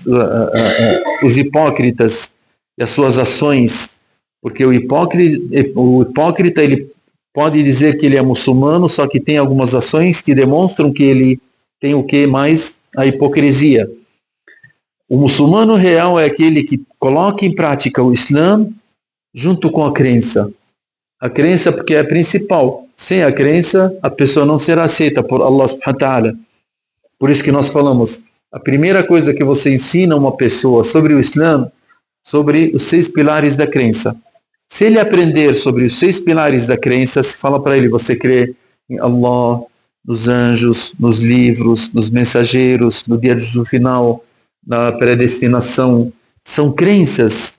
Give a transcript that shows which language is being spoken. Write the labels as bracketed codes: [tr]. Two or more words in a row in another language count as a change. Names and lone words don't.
[pt] os hipócritas e as suas ações, porque o hipócrita ele pode dizer que ele é muçulmano, só que tem algumas ações que demonstram que ele tem o que mais? A hipocrisia. O muçulmano real é aquele que coloca em prática o Islã junto com a crença. A crença porque é a principal. Sem a crença, a pessoa não será aceita por [ar] الله سبحانه وتعالى. [pt] Por isso que nós falamos, a primeira coisa que você ensina a uma pessoa sobre o Islã, sobre os 6 pilares da crença. Se ele aprender sobre os 6 pilares da crença, se fala para ele, você crê em Allah, nos anjos, nos livros, nos mensageiros, no dia do final, na predestinação, são crenças.